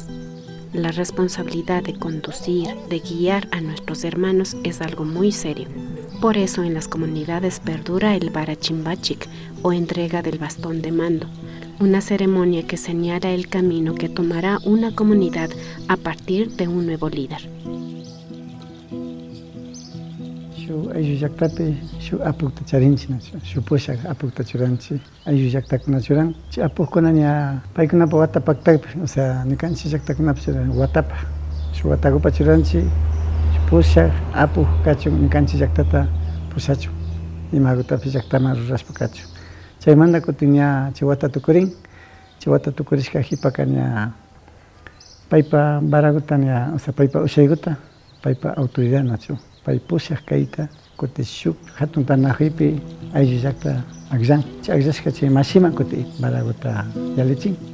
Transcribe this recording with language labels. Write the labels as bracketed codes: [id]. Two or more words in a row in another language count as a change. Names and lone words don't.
[es] La responsabilidad de conducir, de guiar a nuestros hermanos es algo muy serio. Por eso en las comunidades perdura el Barachimbachik o entrega del bastón de mando, una ceremonia que señala el camino que tomará una comunidad a partir de un nuevo líder. [qu] Ayllu llaqtapi shu apukta charinchik shu pushak apukta churanchik ayllu llaqtakuna churan chay apukkuna ña paykunapa watapaktapi, o sea nikanchik llaqtakunapi watapa shu watakupa churanchik shu pushak apuk kachun nikanchik llaqtata pushachun imakutapi llaqtaman rurashpa kachun chaymanta kutin ña chay wata tukurin chay wata tukurishka hipaka ña paypa barakuta ña, [es] o sea [qu] paypa ushaykuta paypa autoridad nachu pay pushaq kayta kuti shuk hatun tanajipi ayllu llaqta aqllan chay aqllashka chay mashiman kuti barakuta yalichin.